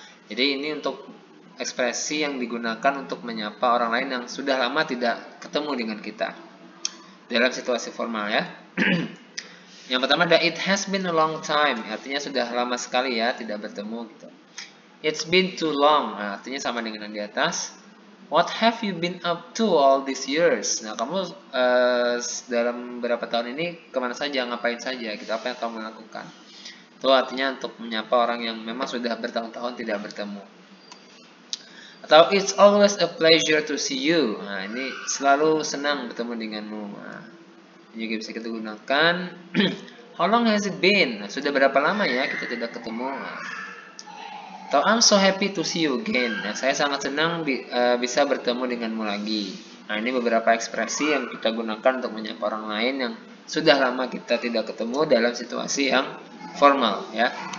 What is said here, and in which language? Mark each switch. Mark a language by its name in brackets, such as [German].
[Indonesian] Jadi ini untuk ekspresi yang digunakan untuk menyapa orang lain yang sudah lama tidak ketemu dengan kita dalam situasi formal ya. Yang pertama ada [English] it has been a long time, [Indonesian] artinya sudah lama sekali ya tidak bertemu gitu. [English] It's been too long, [Indonesian] nah, artinya sama dengan yang di atas. [English] What have you been up to all these years? [Indonesian] Nah, kamu dalam beberapa tahun ini kemana saja, ngapain saja, gitu, apa yang kamu lakukan? Itu artinya untuk menyapa orang yang memang sudah bertahun-tahun tidak bertemu. Atau [English] it's always a pleasure to see you. [Indonesian] Nah, ini selalu senang bertemu denganmu. Nah, ini juga bisa kita gunakan. [English] How long has it been? [Indonesian] Nah, sudah berapa lama ya kita tidak ketemu? Nah, atau [English] I'm so happy to see you again. [Indonesian] Nah, saya sangat senang bisa bertemu denganmu lagi. Nah, ini beberapa ekspresi yang kita gunakan untuk menyapa orang lain yang sudah lama kita tidak ketemu dalam situasi yang formal ya.